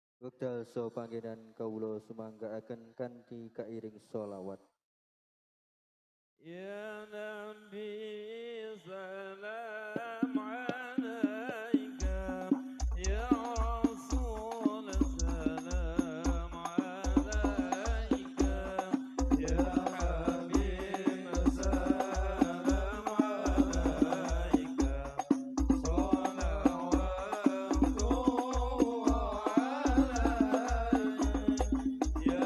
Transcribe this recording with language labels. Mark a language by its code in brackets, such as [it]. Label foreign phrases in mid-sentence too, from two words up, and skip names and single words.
[jv] Wekdal so panggenan kawula sumanggaaken kanthi kairing sholawat. [ar] يا نبي سلام عليك، يا رسول سلام عليك، يا حبيب سلام عليك, صلوات الله عليك، يا